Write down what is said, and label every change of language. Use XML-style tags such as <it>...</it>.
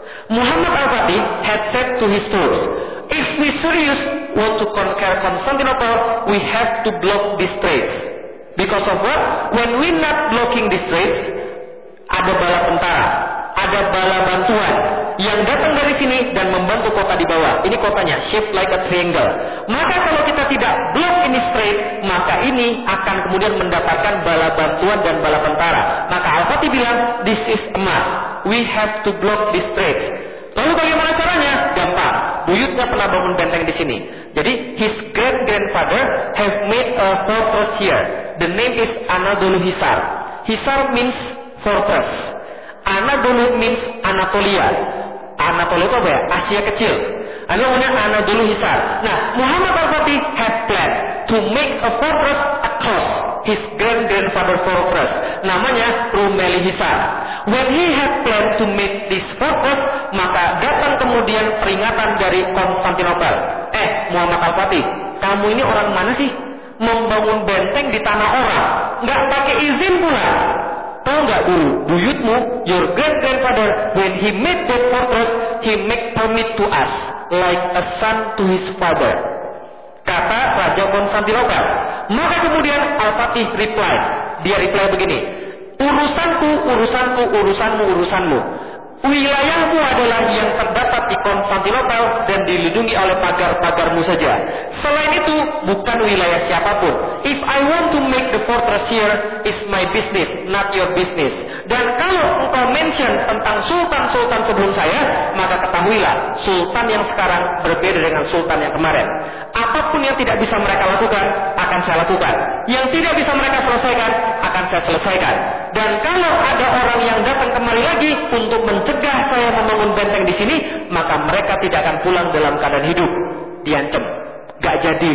<en>Muhammad Al-Fatih had said to his troops, if we serious want to conquer Constantinople, we have to block this trade. Because of what? When we not blocking this trade,</en> <id>ada bala tentara, ada bala bantuan yang datang dari sini dan membantu kota di bawah. Ini kotanya,</id> <en>shape like a triangle.</en> <id>Maka kalau kita tidak block ini trade, maka ini akan kemudian mendapatkan bala bantuan dan bala tentara. Maka Al-Fatih bilang,</id> <en>this is a must. We have to block this trade.</en> <id>Lalu bagaimana caranya? Gampang. Buyutnya pernah bangun benteng di sini. Jadi,</id> <en>his great-grandfather have made a fortress here. The name is Anadolu Hisar. Hisar means fortress.</en> <id>Anadolu means Anatolia. Anatolia itu apa ya? Asia kecil. Lalu namanya Anadolu Hisar.</id> <en>Nah, Muhammad Al-Fatih had planned to make a fortress across his great-grandfather fortress.</en> <id>Namanya Rumeli Hisar.</id> <en>When he had planned to make this fortress,</en> <id>maka datang kemudian peringatan dari Konstantinopel. Muhammad Al-Fatih, kamu ini orang mana sih? Membangun benteng di tanah orang, nggak pakai izin pula. Tahu nggak guru, buyutmu,</id> <en>your great-grandfather, when he made that fortress, he make permit to us, like a son to his father.</en> <id>Kata Raja Konstantinopel. Maka kemudian Al-Fatih reply. Dia reply begini, urusanku, urusanku, urusanmu, urusanmu. Wilayahmu adalah yang terdapat di Konstantinopel dan dilindungi oleh pagar-pagarmu saja. Selain itu, bukan wilayah siapapun.</id> <en>If I want to make the fortress here, it's my business, not your business.</en> <id>Dan kalau engkau mention tentang sultan-sultan sebelum saya, ketahuilah, sultan yang sekarang berbeda dengan sultan yang kemarin. Apapun yang tidak bisa mereka lakukan, akan saya lakukan. Yang tidak bisa mereka selesaikan, akan saya selesaikan. Dan kalau ada orang yang datang kemari lagi untuk mencegah saya membangun benteng di sini, maka mereka tidak akan pulang dalam keadaan hidup. Diancam. Gak jadi.</id>